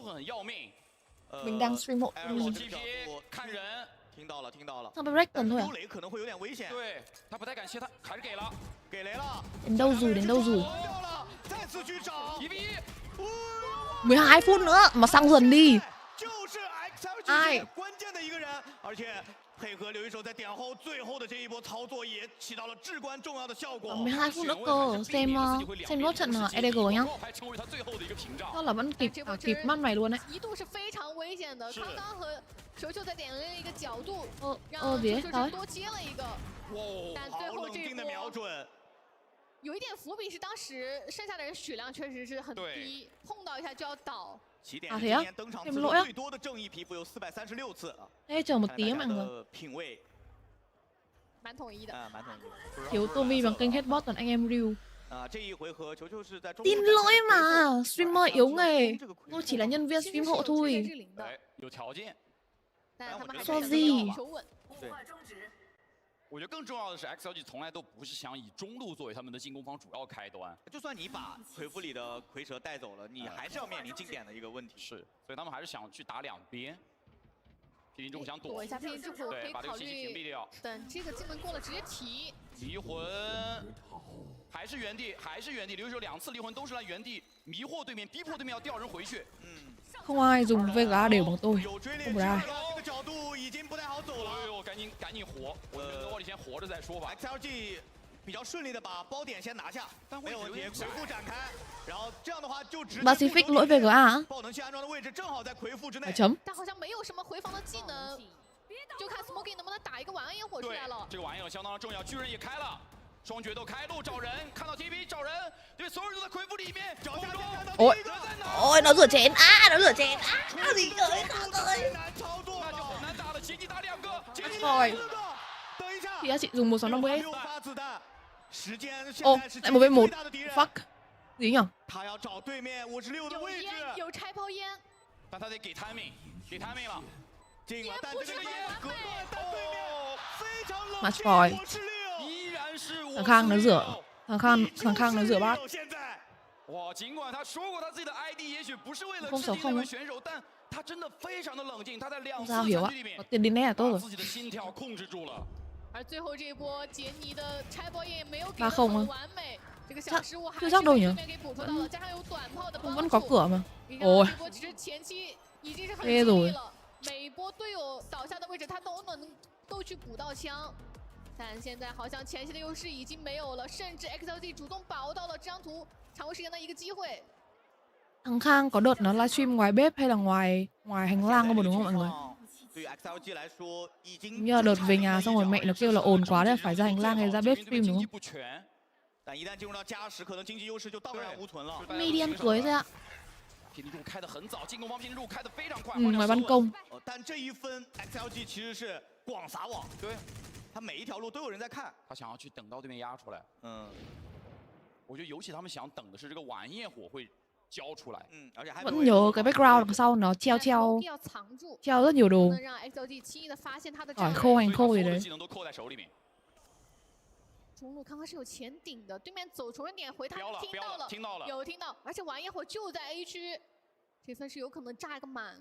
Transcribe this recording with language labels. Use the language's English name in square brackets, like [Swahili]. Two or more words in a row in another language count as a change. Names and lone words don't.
[Vietnamese] Mình đang stream hộ Tumi. Sao PRX cần thôi à? Đến đâu rồi, đến đâu rồi? 12 phút nữa mà sang dần đi. ai [Chinese] 关键的一个人，而且配合刘一手在点后最后的这一波操作也起到了至关重要的效果。 [Vietnamese] 12 phút nữa cơ. Xem nốt trận EDG nhá. Đó là vẫn kịp mắt mày luôn đấy. [Chinese] 一度是非常危险的，刚刚和球球在点了一个角度，让别球球多接了一个，但最后这一波有一点伏笔是当时剩下的人血量确实是很低，碰到一下就要倒。起点今年登场次数最多的正义皮肤有436次。 [Vietnamese] Ê, chờ một tí mọi người. [Chinese] 品味蛮统一的。蛮统一。 [Vietnamese] Thiếu Tommy bằng kênh headbot còn anh em Ryu. [Chinese] 这一回合球球是在中 [Vietnamese] Tin lỗi mà, streamer yếu nghề. Tôi chỉ là nhân viên stream hộ thôi. [Chinese] 有条件。说gì? 对。我觉得更重要的是 ，XLG 从来都不是想以中路作为他们的进攻方主要开端。就算你把回复里的蝰蛇带走了，你还是要面临进点的一个问题。是，所以他们还是想去打两边。霹雳之虎想躲一下霹雳之虎，可以考虑等这个技能过了直接提。离魂还是原地，还是原地。刘一手2次离魂都是在原地迷惑对面，逼迫对面要调人回去。 [Vietnamese] Không ai dùng Vega đều bằng tôi. Không có ai. [Chinese] 这个角度已经不太好走了。哎呦，赶紧活！我先活着再说吧。 XLG 比较顺利的把包点先拿下，没有问题，魁父展开，然后这样的话就直接 [Vietnamese] Pacific lỗi Vega à? [Chinese] 爆能器安装的位置正好在魁父之内。但好像没有什么回防的技能，就看 Smoky 能不能打一个晚安焰火出来了。这个晚安焰火相当的重要，巨人也开了。 双决斗开路找人，看到 TP 找人，对，所有人都在魁父里面。 [Vietnamese] Ôi, nó rửa chén à, nó rửa chén à, gì ơi, không ơi. [Chinese] 那就很难打了，前期打2个。 [Vietnamese] Rồi. Thì chị dùng 1650. [Chinese] 时间 [Vietnamese] Ồ, lại một bên một. Fuck. Gì nhỉ? [Chinese] 他要找对面56的位置。有拆包烟。但他得给 timing， 给 timing 了。进了，但这个烟隔断，但对面非常冷 [English] Match point. [Vietnamese] thằng Khang nó rửa bát. [Chinese] 哇，尽管他说过他自己的 ID 也许不是为了吃这位选手，但他真的非常的冷静，他在2次残局里面把自己的心跳控制住了。而最后这一波杰尼的拆包烟也没有给得很完美，这个小失误还是被对面给捕捉到了，加上有短炮的帮助。 [Vietnamese] Vẫn có cửa mà. Ôi. [Chinese] 这波其实前期已经是很尽力了，每一波队友倒下的位置他都能够去补到枪。但现在好像前期的优势已经没有了，甚至 XLG 主动把握到了这张图长位时间的一个机会。 [Vietnamese] Thằng Khang có đợt nó livestream ngoài bếp hay là ngoài hành lang không đúng không mọi người? Như là đợt về nhà xong rồi mẹ nó kêu là ồn quá nên phải ra hành lang hay ra bếp stream đúng không? Median cưới thôi ạ. Ngoài ban công. [Chinese] 但这一分 XLG 其实是广撒网，对，他每一条路都有人在看，他想要去等到对面压出来。我觉得尤其他们想等的是这个晚焰火会交出来。而且还 [Vietnamese] Vẫn nhớ cái background đằng sau nó treo rất nhiều đồ. hỏi khô hành khô gì đấy. [Chinese] 中路刚刚是有前顶的，对面走仇人点回他听到了，有听到，而且晚焰火就在 A 区。这分是有可能炸一个满，